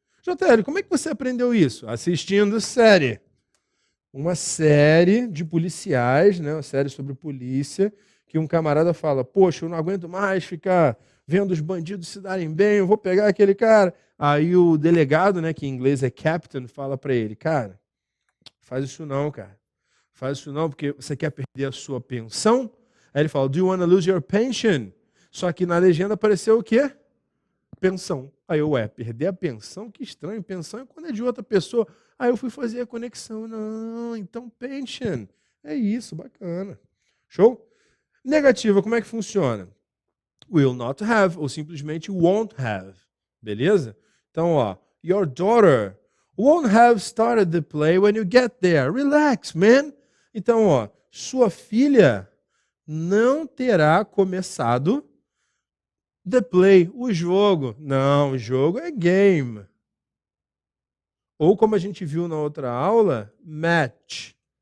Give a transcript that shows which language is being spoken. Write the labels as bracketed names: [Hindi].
[Portuguese] JL, como é que você aprendeu isso? Assistindo série. Uma série de policiais, né? Uma série sobre polícia, que um camarada fala, poxa, eu não aguento mais ficar vendo os bandidos se darem bem, eu vou pegar aquele cara. Aí o delegado, né, que em inglês é captain, fala para ele, cara, faz isso não, cara. Faz isso não, porque você quer perder a sua pensão? Aí ele fala, [English] do you want to lose your pension? [Portuguese] Só que na legenda apareceu o quê? Pensão. Aí eu, perder a pensão? Que estranho, pensão é quando é de outra pessoa. Aí eu fui fazer a conexão. Não, então pension. É isso, bacana. Show? Negativa, como é que funciona? will not have, ou simplesmente won't have, beleza? Então, ó, [English] your daughter won't have started the play when you get there. Relax, man. [Portuguese] Então, ó, sua filha não terá começado [English] the play, [Portuguese] o jogo. Não, o jogo é game. Ou como a gente viu na outra aula, match.